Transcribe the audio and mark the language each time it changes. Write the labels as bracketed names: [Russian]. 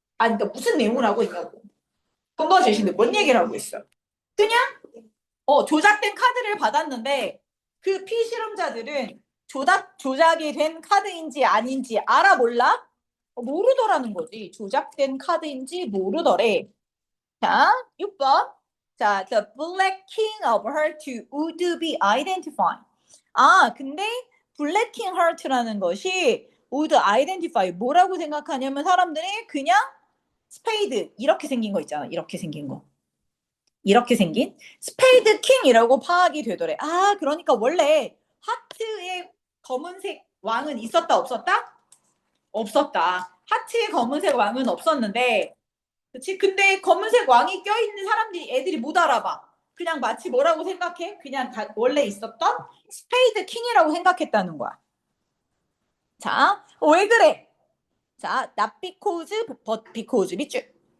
[Korean] 아니 그러니까 무슨 내용을 하고 있냐고. 근거 제시인데 뭔 얘기를 하고 있어? 그냥 조작된 카드를 받았는데 그 피실험자들은 조작이 된 카드인지 아닌지 알아 몰라? 모르더라는 거지. 조작된 카드인지 모르더래. 자, 6번. [English] 자, the black king of heart would be identified. [Korean] 근데 [English] black king heart [Korean] 라는 것이 [English] would identify [Korean] 뭐라고 생각하냐면 사람들이 그냥 스페이드 이렇게 생긴 거 있잖아. 이렇게 생긴 거. 이렇게 생긴 스페이드 킹이라고 파악이 되더래. 그러니까 원래 하트의 검은색 왕은 있었다 없었다? 없었다. 하트의 검은색 왕은 없었는데 그치? 근데 검은색 왕이 껴있는 사람들이 애들이 못 알아봐. 그냥 마치 뭐라고 생각해? 그냥 원래 있었던 스페이드 킹이라고 생각했다는 거야. 자, 왜 그래? [English] 자, not because, but because [Korean] 밑줄.